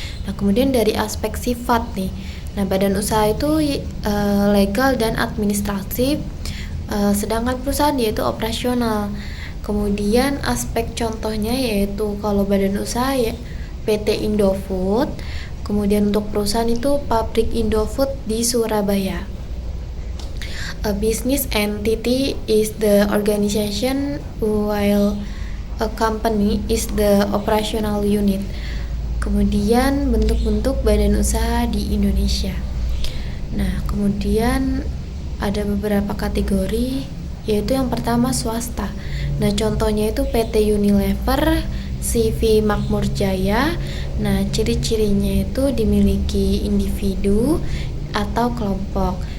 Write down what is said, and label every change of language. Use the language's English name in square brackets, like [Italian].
[Indonesian] Nah, kemudian dari aspek sifat nih. Nah, badan usaha itu legal dan administratif, sedangkan perusahaan yaitu operasional. Kemudian aspek contohnya yaitu kalau badan usaha ya PT Indofood. Kemudian untuk perusahaan itu pabrik Indofood di Surabaya. [English] A business entity is the organization while a company is the operational unit. [Indonesian] Kemudian bentuk-bentuk badan usaha di Indonesia. Nah, kemudian ada beberapa kategori, yaitu yang pertama swasta. Nah, contohnya itu PT Unilever, CV Makmur Jaya. Nah, ciri-cirinya itu dimiliki individu atau kelompok.